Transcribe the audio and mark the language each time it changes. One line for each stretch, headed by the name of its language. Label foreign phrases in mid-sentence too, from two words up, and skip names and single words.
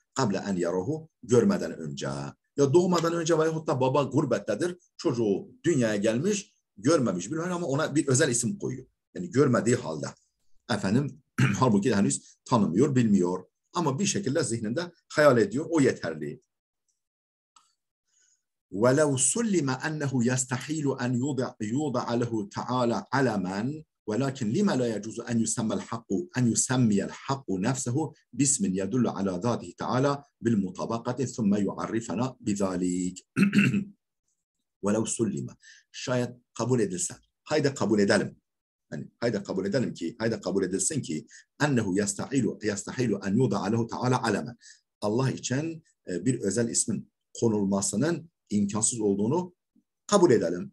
Arabic: قبل أن يراه,
Turkish: görmeden önce. Ya doğmadan önce veyahut da baba gurbettedir. Çocuğu dünyaya gelmiş, görmemiş bilmiyor ama ona bir özel isim koyuyor. Yani görmediği halde. Efendim halbuki henüz tanımıyor, bilmiyor. Ama bir şekilde zihninde hayal ediyor. O yeterli.
Arabic: وَلَوْ سُلِّمَ أَنَّهُ يَسْتَحِيلُ أَنْ يُوضَعَ لَهُ تَعَالَى عَلَمًا وَلَكِنْ لِمَ لَا يَجُوزُ أَنْ يُسَمِّيَ الْحَقُّ نَفْسَهُ بِاسْمٍ يَدُلُّ عَلَى ذَاتِهِ تَعَالَى بِالْمُطَابَقَةِ ثُمَّ يُعَرِّفَنَا بِذَلِكَ. وَلَوْ سُلِّمَ,
Turkish: şayet kabul edilse, haydi kabul edelim. Yani haydi kabul edelim ki, haydi kabul edilsin ki
Arabic: أنه يستحيل أن يوضع له تعالى علما.
Turkish: Allah için bir özel ismin konulmasının imkansız olduğunu kabul edelim.